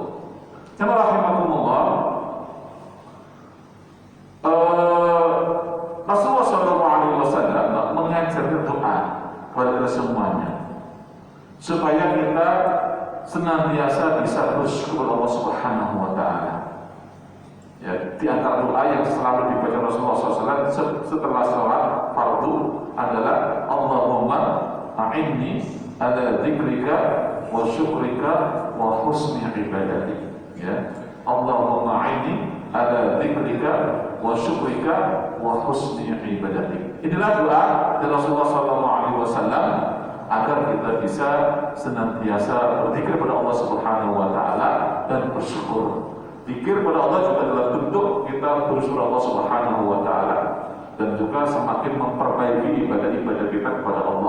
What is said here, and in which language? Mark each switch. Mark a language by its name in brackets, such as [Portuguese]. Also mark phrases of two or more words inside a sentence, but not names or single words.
[Indonesian] Jemaah rahimakumullah. Rasulullah SAW mengajarkan doa kepada kita semuanya supaya kita senantiasa bisa bersyukur kepada Allah [Arabic] سبحانه وتعالى. [Indonesian] Ya, di antara doa yang selalu dibaca Rasulullah SAW setelah sholat fardu adalah [Arabic] اللهم أعني على ذكرك وشكرك وحسن عبادتك. Ya, اللهم أعني على ذكرك وشكرك وحسن عبادتك. [Indonesian] Inilah doa dari Rasulullah SAW agar kita bisa senantiasa berzikir kepada Allah [Arabic] سبحانه وتعالى [Indonesian] dan bersyukur. Zikir kepada Allah juga dalam bentuk kita bersyukur Allah [Arabic] سبحانه وتعالى, [Indonesian] dan juga semakin memperbaiki ibadah-ibadah kita kepada Allah.